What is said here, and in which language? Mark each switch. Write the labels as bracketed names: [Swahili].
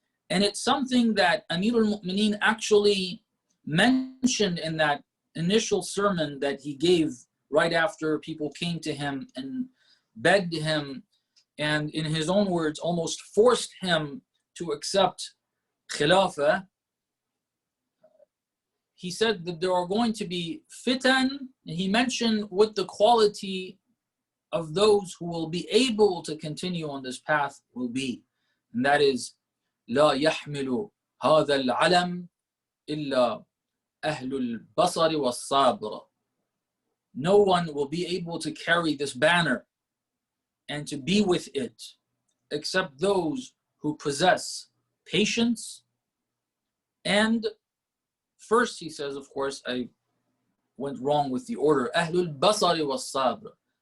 [English] And it's something that Amir al-Mu'mineen actually mentioned in that initial sermon that he gave right after people came to him and begged him, and in his own words, almost forced him to accept Khilafah. He said that there are going to be fitan, and he mentioned what the quality of those who will be able to continue on this path will be. And that is, [Arabic] لا يحمل هذا العلم إلا أهل البصر والصبر. [English] No one will be able to carry this banner and to be with it except those who possess patience. And first he says, of course, I went wrong with the order, [Arabic] أهل البصر والصبر.